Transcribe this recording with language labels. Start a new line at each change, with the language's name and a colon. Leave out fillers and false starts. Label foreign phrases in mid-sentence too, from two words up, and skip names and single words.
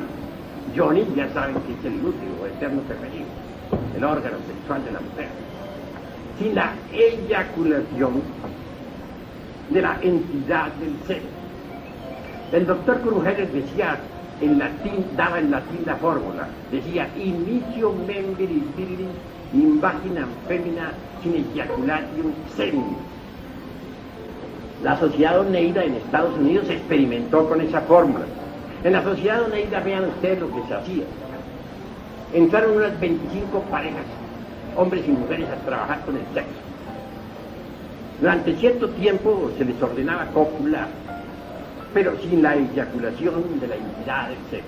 Spanish: Yoni, ya saben que es el útero eterno femenino, el órgano sexual de la mujer. Sin la eyaculación de la entidad del ser. El doctor Krugheller decía en latín, daba en latín la fórmula, decía,
Latin: inicio membris virilis in vaginam femina sin ejaculatium semen.
Spanish: La Sociedad Oneida en Estados Unidos experimentó con esa fórmula. En la Sociedad Oneida, vean ustedes lo que se hacía. Entraron unas 25 parejas, hombres y mujeres, a trabajar con el sexo. Durante cierto tiempo se les ordenaba copular, pero sin la eyaculación de la entidad del sexo.